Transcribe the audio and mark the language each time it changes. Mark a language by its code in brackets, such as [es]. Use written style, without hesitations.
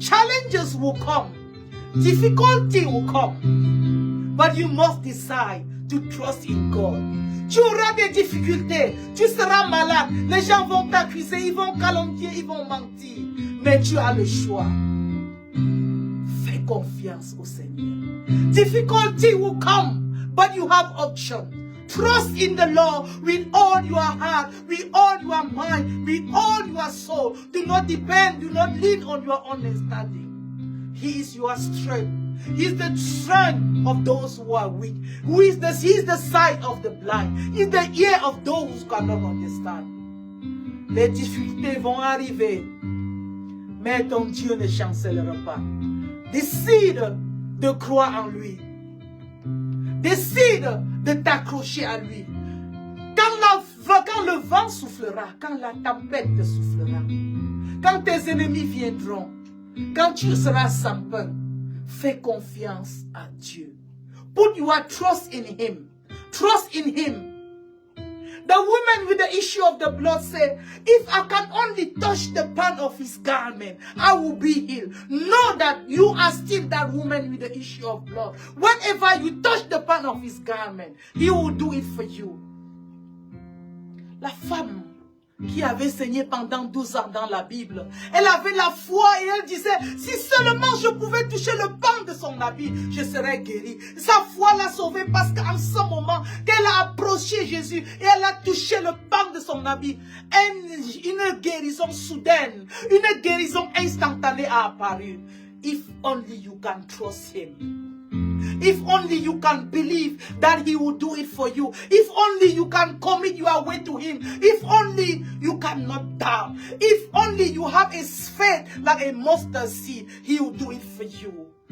[en] Challenges will come, difficulty will come, but you must decide to trust in God. [fr] Tu auras des difficultés, tu seras malade, les gens vont t'accuser, ils vont calomnier, ils vont mentir, mais tu as le choix. Fais confiance au Seigneur. [en] Difficulty will come, but you have option. Trust in the Lord with all your heart, with all your mind, with all your soul. Do not depend, do not lean on your understanding. He is your strength. He is the strength of those who are weak. He is the sight of the blind. He is the ear of those who cannot understand. [fr] Les difficultés vont arriver, mais ton Dieu ne chancellera pas. Décide de croire en lui. Décide de t'accrocher à lui. Quand le vent soufflera, quand la tempête te soufflera, quand tes ennemis viendront, quand tu seras sans peur, fais confiance à Dieu. [en] Put your trust in Him. Trust in Him. The woman with the issue of the blood said, if I can only touch the pan of His garment, I will be healed. Know that you are still that woman with the issue of blood. Whenever you touch the pan of His garment, He will do it for you. [fr] La femme qui avait saigné pendant 12 ans dans la Bible. Elle avait la foi et elle disait, si seulement je pouvais toucher le pan de son habit, je serais guérie. Sa foi l'a sauvée parce qu'en ce moment, qu'elle a approché Jésus et elle a touché le pan de son habit, une guérison soudaine, une guérison instantanée a apparu. [en] If only you can trust him. If only you can believe that he will do it for you. If only you can commit your way to him. If only you cannot doubt. If only you have a faith like a mustard seed, he will do it for you.